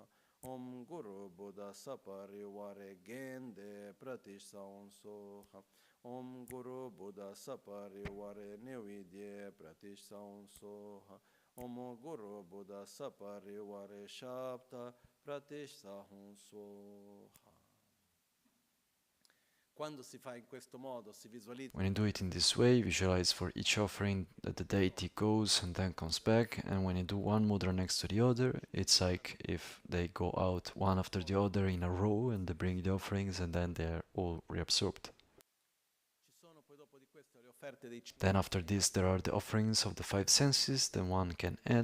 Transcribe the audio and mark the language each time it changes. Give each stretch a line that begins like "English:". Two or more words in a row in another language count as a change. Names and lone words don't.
Sanskrit: Om Guru Buddha Sapariware Gende Pratishansoha. Om Guru Buddha Sapariware Nevidye Pratishansoha. Om Guru Buddha Sapariware Shabda Pratishansoha.
Italian: Quando si fa in questo modo, si visualizza.
English: When you do it in this way, visualize for each offering that the deity goes and then comes back, and when you do one mudra next to the other, it's like if they go out one after the other in a row and they bring the offerings and then they're all reabsorbed. Then after this there are the offerings of the five senses, then one can add.